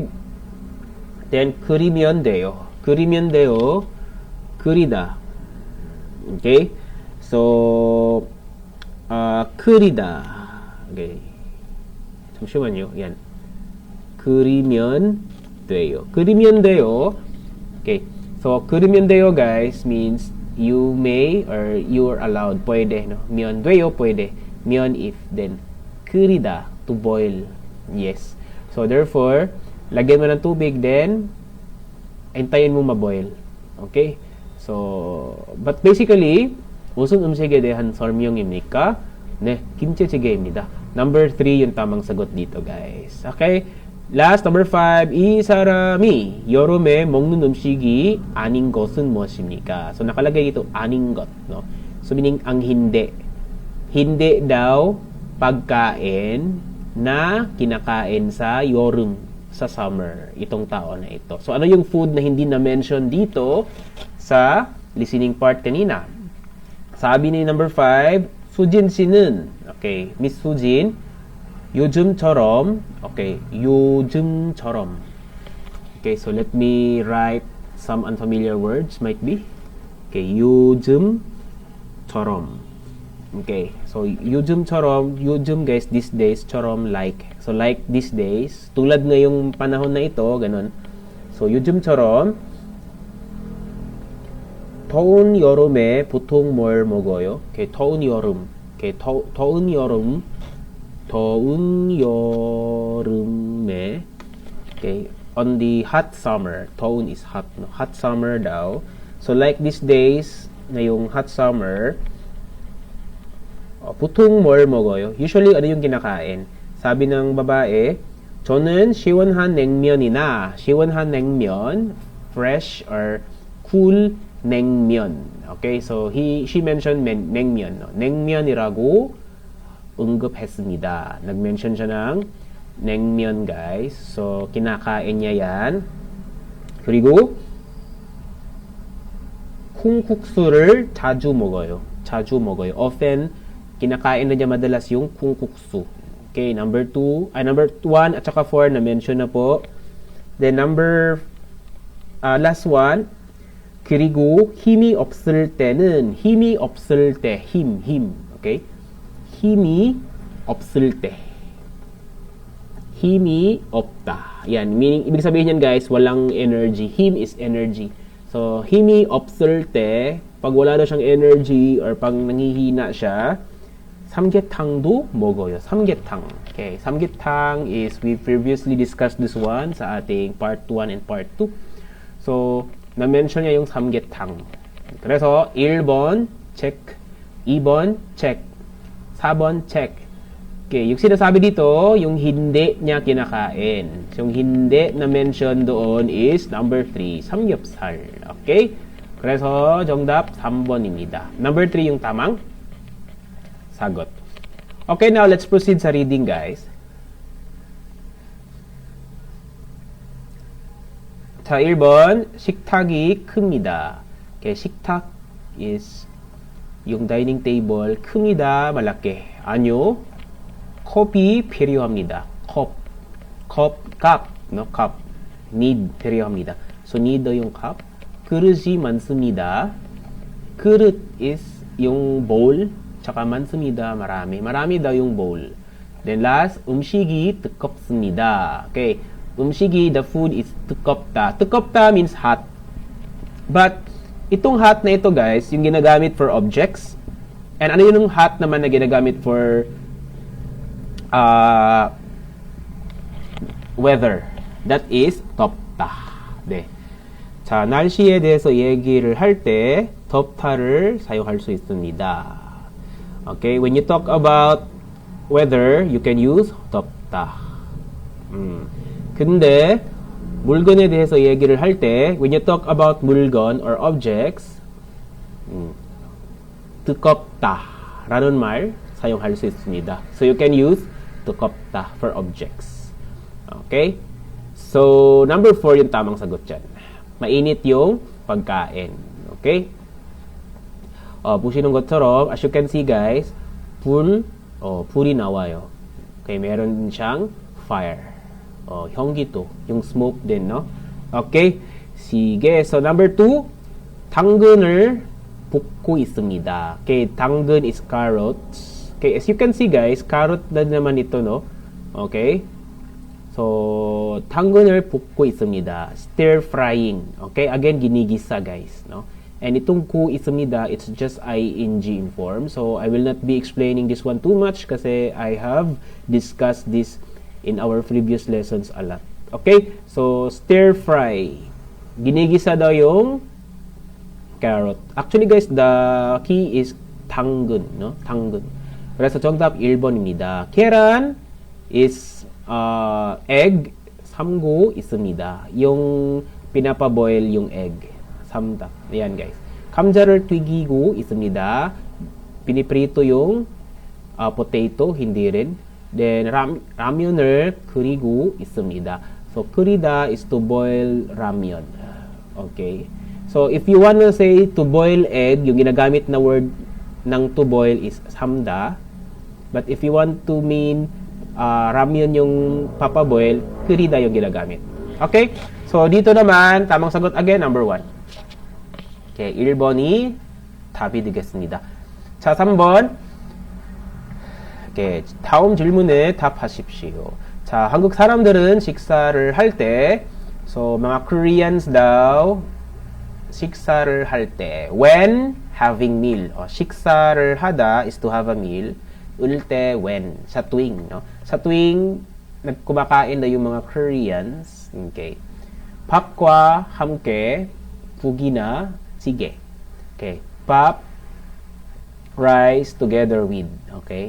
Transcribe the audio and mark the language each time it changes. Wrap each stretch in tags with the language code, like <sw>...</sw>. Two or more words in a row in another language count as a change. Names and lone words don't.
<en>Then,</en> <ko>끓이면 돼요. 끓이다.</ko> <en>Okay? So, 끓이다.</en> <ko>Okay. 잠시만요. yan. 끓이면 돼요.</ko> <en>Okay. So,</en> <ko>끓이면 돼요,</ko> <en>guys, means you may or you are allowed.</en> <tl>Pwede, no?</tl> <ko>면 돼요,</ko> <en>pwede. 면 if, then 끓이다, to boil. Yes. So, therefore,</en> <tl>lagyan mo ng tubig, then hintayin mo maboil.</tl> <en>Okay? So, but basically,</en> <ko>무슨 음식에 대한 설명입니까? 네, 김치찌개입니다.</ko> <tl>Number 3 yung tamang sagot dito, guys.</tl> <en>Okay? Last, number 5.</en> <ko>이 사람이 여름에 먹는 음식이 아닌 것은 무엇입니까?</ko> <tl>So, nakalagay dito,</tl> <ko>아닌 것.</ko> <en>No? So, meaning,</en> <tl>ang hindi. Hindi daw pagkain na kinakain sa 여름, sa summer, itong tao na ito. So, ano yung food na hindi na-mention dito sa</tl> <en>listening part</en> <tl>kanina? Sabi ni number 5,</tl> <ko>수진 씨는, okay, Miss Sujin, 요즘처럼, okay, 요즘처럼.</ko> <en>Okay, so let me write some unfamiliar words, might be. Okay, 요즘처럼. Okay, so 요즘처럼, 요즘 guys, these days, 처럼 like. So like these days,</en> <tl>tulad ngayong panahon na ito, ganun.</tl> <ko>So 요즘처럼, 더운 여름에 보통 뭘 먹어요? Okay, 더운 여름. Okay, 더운 여름. 더운 여름에,</ko> <en>okay, on the hot summer, 더운 is hot, no? Hot summer daw. So like these days, ngayong hot summer,</en> <ko>보통 뭘 먹어요?</ko> <tl>Usually, ano yung kinakain? Sabi ng babae,</tl> <ko>저는 시원한 냉면이나, 시원한 냉면,</ko> <en>fresh or cool 냉면. Okay, so she mentioned 냉면. No?</en> <ko>냉면이라고 언급했습니다.</ko> <tl>Nag-mention siya ng 냉면, guys. So, kinakain niya yan.</tl> <ko>그리고 콩국수를 자주 먹어요. 자주 먹어요.</ko> <en>Often,</en> <tl>kinakain na niya madalas yung 콩국수. Okay, number 1 at saka 4 na-mention na po.</tl> <en>Then, last one,</en> <ko>그리고 힘이 없을 때는, 힘이 없을 때, 힘. Okay? 힘이 없을 때. 힘이 없다.</ko> <tl>Yan. Meaning, ibig sabihin yan, guys, walang energy.</tl> <en>Him is energy. So,</en> <ko>힘이 없을 때,</ko> <tl>pag wala na siyang energy or pag nanghihina siya,</tl> <ko>삼계탕도 먹어요. 삼계탕. Okay.</ko> <en>삼계탕 is, we previously discussed this one</en> <tl>sa ating</tl> <en>part 1 and part 2.</en> <tl>So, na-mention niya yung 삼계탕. 그래서 1번, check.</tl> <ko>2번, check. 4번,</ko> <en>check.</en> <tl>Okay, yung sinasabi dito, yung hindi niya kinakain. So, yung hindi na mention doon is number 3,</tl> <ko>삼겹살. Okay? 그래서 정답 3번입니다.</ko> <tl>Number 3 yung tamang sagot.</tl> <en>Okay, now let's proceed sa reading, guys.</en> <ko>자, 1번, 식탁이 큽니다.</ko> <en>Okay, 식탁 is yung dining table,</en> <ko>큽니다, malaki. 아니요, 컵이 필요합니다. 컵,</ko> <en>cup, no, cup, need, 필요합니다. So, need yung cup.</en> <ko>그릇이 많습니다.</ko> <tl>그릇 is yung bowl, tsaka 많습니다, marami. Marami daw yung bowl. Then last,</tl> <ko>음식이 뜨겁습니다. Okay, 음식이,</ko> <en>the food is 뜨겁다. 뜨겁다 means hot. But,</en> <tl>itong hot na ito, guys, yung ginagamit</tl> <en>for objects.</en> <tl>And ano yung hot naman na ginagamit</tl> <en>for weather? That is 덥다. 네.</en> <ko>자, 날씨에 대해서 얘기를 할 때 덥다를 사용할 수 있습니다.</ko> <en>Okay, when you talk about weather, you can use 덥다.</en> <ko>근데 물건에 대해서 얘기를 할 때,</ko> <en>when you talk about 물건 or objects,</en> <ko>뜨겁다 라는 말 사용할 수 있습니다.</ko> <en>So you can use 뜨겁다 for objects. Okay?</en> <tl>So, number 4 yung tamang sagot dyan. Mainit yung pagkain.</tl> <en>Okay?</en> <ko>보시는 것처럼,</ko> <en>as you can see, guys,</en> <ko>불이 나와요.</ko> <tl>Okay, meron siyang fire. 현기도, yung smoke din, no? Okay?</tl> <en>sige. So, number 2,</en> <ko>당근을 볶고 있습니다.</ko> <en>Okay, 당근 is carrots. Okay, as you can see, guys, carrot</en> <tl>na naman ito, no?</tl> <en>Okay? So,</en> <ko>당근을 볶고 있습니다.</ko> <en>Stir frying.</en> <tl>Okay, again, ginigisa, guys, no? And itong</tl> <ko>ku 있습니다,</ko> <en>it's just ing in form. So, I will not be explaining this one too much kasi I have discussed this in our previous lessons a lot. Okay? So, stir fry.</en> <tl>Ginigisa daw yung carrot.</tl> <en>Actually, guys, the key is 당근, no? 당근.</en> <ko>그래서 정답 1번입니다. 계란</ko> <en>is egg,</en> <ko>삼고 있습니다.</ko> <tl>Yung pinapaboil yung egg. Samdak. Ayan guys.</tl> <ko>감자를 튀기고 있습니다.</ko> <tl>Piniprito yung potato, hindi rin.</tl> <ko>Then ramyon을 끓이고 있습니다.</ko> <en>So 끓이다 is to boil ramyon. Okay. So if you wanna say to boil egg,</en> <tl>yung ginagamit na word ng</tl> <en>to boil</en> <tl>is samda.</tl> <en>But if you want to mean ramyon</en> <tl>yung papaboil,</tl> <en>끓이다</en> <tl>yung ginagamit.</tl> <en>Okay?</en> <tl>So, dito naman, tamang sagot again, number 1.</tl> <ko>Okay, 1번이 답이 되겠습니다. 자, 3번. Okay, 다음 질문에 답하십시오. 자, 한국 사람들은 식사를 할 때,</ko> <tl>so, mga Koreans daw,</tl> <ko>식사를 할 때,</ko> <en>when having meal. 식사를 하다 is to have a meal.</en> <ko>을 때,</ko> <en>when.</en> <tl>Sa tuwing, no? Sa tuwing kumakain na yung mga Koreans,</tl> <en>okay.</en> <ko>밥과 함께, 국이나 찌개. Okay. 밥,</ko> <en>rice together with, okay.</en>